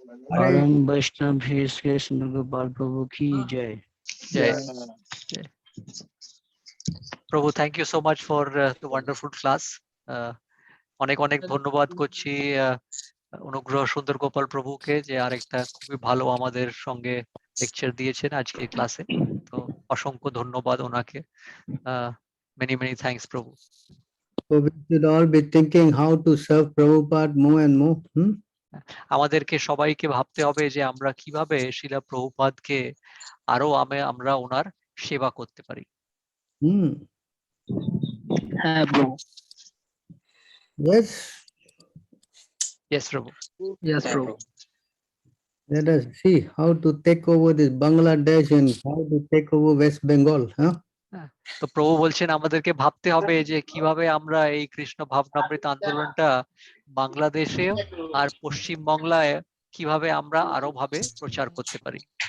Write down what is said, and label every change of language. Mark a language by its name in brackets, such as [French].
[Hindi] परम वैष्णव श्री कृष्ण गोपाल प्रभु की जय। Jai. [English] Prabhu, thank you so much for the wonderful class. [Bangla] অনেক অনেক ধন্যবাদ করছি অনুগ্রহ সুন্দর গোপাল প্রভুকে, যে আরেকটা খুবই ভালো আমাদের সঙ্গে লেকচার দিয়েছেন আজকে ক্লাসে। তো অসংখ্য ধন্যবাদ ওনাকে। [English] Many many thanks, Prabhu. So we should all be thinking how to serve Prabhupada more and more. [Bangla] আমাদেরকে সবাইকে ভাবতে হবে যে আমরা কিভাবে শিলা প্রভুপাদকে আরো আমরা ওনার সেবা করতে পারি। হ্যাঁ প্রভু। [English] Yes. Yes, Prabhu. Yes প্রভু। Let us see how to take over this Bangladesh and how to take over West Bengal. [Bangla] তো প্রভু বলছেন আমাদেরকে ভাবতে হবে যে কিভাবে আমরা এই কৃষ্ণ ভাবনামৃত আন্দোলনটা বাংলাদেশে আর পশ্চিম বাংলায় কিভাবে আমরা আরো ভাবে প্রচার করতে পারি।